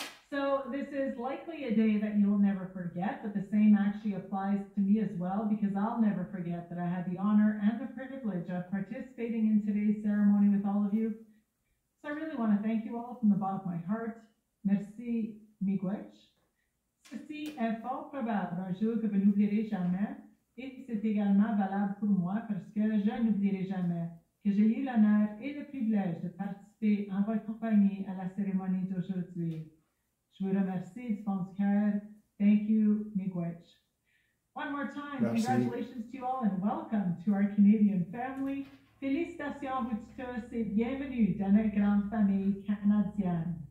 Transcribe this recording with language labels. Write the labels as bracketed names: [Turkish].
[English] So this is likely a day that you'll never forget, but the same actually applies to me as well, because I'll never forget that I had the honor and the privilege of participating in today's ceremony with all of you. So I really want to thank you all from the bottom of my heart. [French] Merci, miigwech. Ceci est fort probable un jour que vous n'oublierez jamais, et c'est également valable pour moi parce que je n'oublierai jamais que j'ai eu l'honneur et le privilège de participer en votre compagnie à la cérémonie d'aujourd'hui. Je vous remercie du fond du cœur. [English] Thank you, miigwech. One more time, [French] Merci. [English] Congratulations to you all and welcome to our Canadian family. [French] Félicitations à vous tous et bienvenue dans la grande famille canadienne.